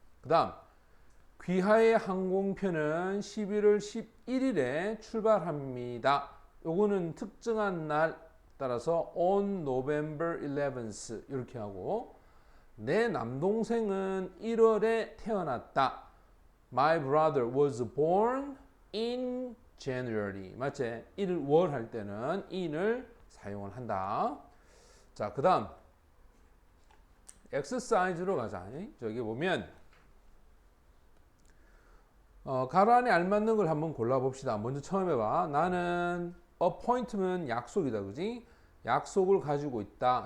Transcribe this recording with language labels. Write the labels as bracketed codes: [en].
[ko] 그 다음 귀하의 항공편은 11월 11일에 출발합니다. 요거는 특정한 날 따라서 [en] on November 11th [ko] 이렇게 하고, 내 남동생은 1월에 태어났다. [en] My brother was born in January. [ko] 맞지? 1월 할 때는 in을 사용을 한다. 자, 그 다음 exercise로 가자. 저기 보면 가로 안에 알맞는 걸 한번 골라봅시다. 먼저 처음 해봐. 나는 appointment 약속이다, 그지? 약속을 가지고 있다.